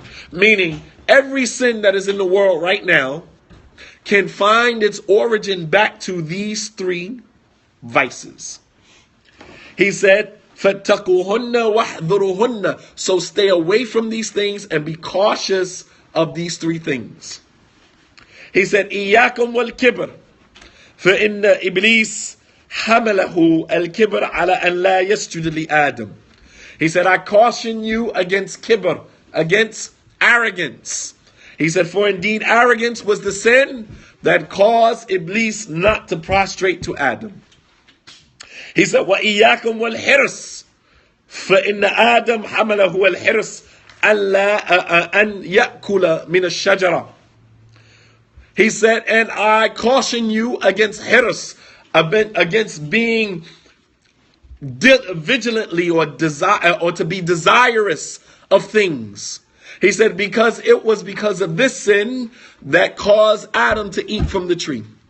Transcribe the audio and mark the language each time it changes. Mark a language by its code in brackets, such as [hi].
[en] Meaning, every sin that is in the world right now can find its origin back to these three vices. He said, [ar] فَاتَّقُوهُنَّ وَاحْذُرُوهُنَّ. [en] So stay away from these things and be cautious of these three things. He said, [ar] إِيَّاكُمْ وَالْكِبْرِ فَإِنَّ إِبْلِيسَ حَمَلَهُ الْكِبْرَ عَلَى أَنْ لَا يَسْجُدَ لِآدَمَ. [en] He said, I caution you against kibr, against arrogance. He said, for indeed arrogance was the sin that caused Iblis not to prostrate to Adam. He said, [ar] وَإِيَّاكُمْ وَالْحِرْصِ فَإِنَّ آدَمْ حَمَلَهُ الْحِرْصِ أَنْ يَأْكُلَ مِنَ الشَّجَرَةِ. [en] He said, and I caution you against hirs, against being vigilantly or to be desirous of things. He said, because it was because of this sin that caused Adam to eat from the tree.